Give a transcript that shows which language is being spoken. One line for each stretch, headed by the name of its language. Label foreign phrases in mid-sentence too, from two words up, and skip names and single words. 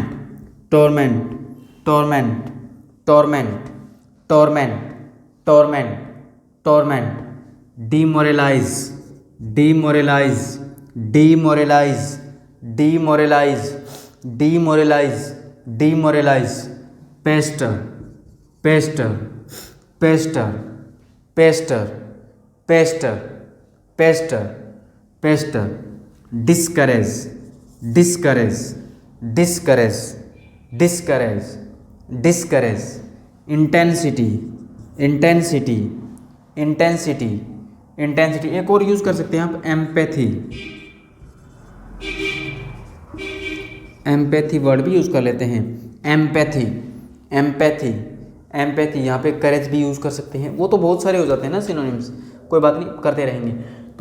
English: torment torment torment torment torment torment demoralize demoralize demoralize demoralize demoralize demoralize pester pester pester pester pester pester pester discourage discourage discourage discourage discourage intensity intensity intensity
Hindi: इंटेंसिटी एक और यूज कर सकते हैं आप एम्पैथी
English: empathy word
Hindi: भी यूज कर लेते हैं
English: empathy empathy empathy
Hindi: यहाँ पे करेज भी यूज कर सकते हैं वो तो बहुत सारे हो जाते हैं ना सिनोनिम्स कोई बात नहीं करते रहेंगे तो